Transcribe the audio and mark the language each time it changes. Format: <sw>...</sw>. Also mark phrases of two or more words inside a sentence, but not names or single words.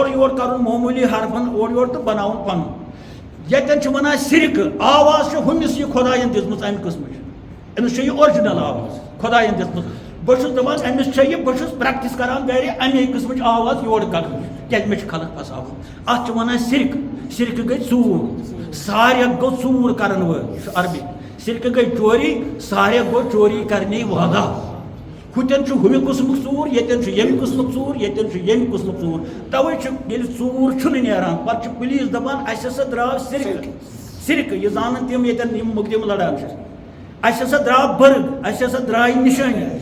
<ks>یور کرن معمولی حرفن اور یور تو بناون پن یتن چھ ونان سرک آواز چھ ہمس یہ خدایین دژمٕژ امہ قسمچ امس چھ یہ اوریجنل آواز خدایین دژمٕژ بہٕ چھُس دپان امس چھ یہ بہٕ چھُس پریکٹس کران گرِ امی قسمچ آواز یور کڑنٕچ کیازِ مےٚ چھُ خلق پھساوُن اتھ چھ ونان سرک سرک گٔے ژوٗر ساریک گوٚو ژوٗر کرن وٲلۍ یہِ چھُ عربی سرک گٔے چوری ساریک گوٚو</ks> <ur>چوری کرنے والا</ur> <ks>ہُتٮ۪ن چھُ ہُمہِ قٕسمُک ژوٗر ییٚتٮ۪ن چھُ ییٚمہِ قٕسمُک ژوٗر ییٚتٮ۪ن چھُ ییٚمہِ قٕسمُک ژوٗر تَوَے چھُ ییٚلہِ ژوٗر چھُنہٕ نیران پَتہٕ چھُ پُلیٖس دَپان اَسہِ ہسا درٛاو سِرکہٕ یہِ زانن تِم ییٚتٮ۪ن یِم مُقدِم لڑان چھِ اَسہِ ہسا درٛاو بٔرٕگ اَسہِ ہسا درٛایہِ نِشٲنی</ks>